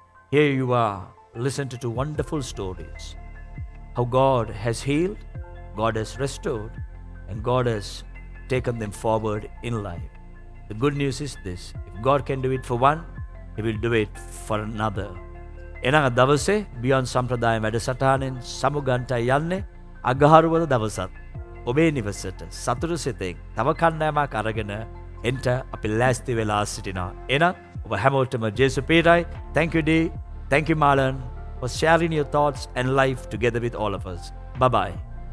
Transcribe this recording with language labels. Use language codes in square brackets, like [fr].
[en] Here you are, listen to two wonderful stories. How God has healed, God has restored, and God has taken them forward in life. The good news is this, if God can do it for one, He will do it for another. [si] එනං දවසේ බියොන්ඩ් සම්ප්‍රදාය වැඩසටහනෙන් සමුගන්ට යන්නේ අගහරුවද දවසත් ඔබේ නිවසට සතුටු සිතෙන් තව කණ්ඩායමක් අරගෙන එන්ට අපි ලෑස්ති වෙලා සිටිනවා. එහෙනම් ඔබ හැමෝටම ජේසු පීරයි. [en] Thank you D. Thank you Marlon for sharing your thoughts and life together with all of us. Bye bye.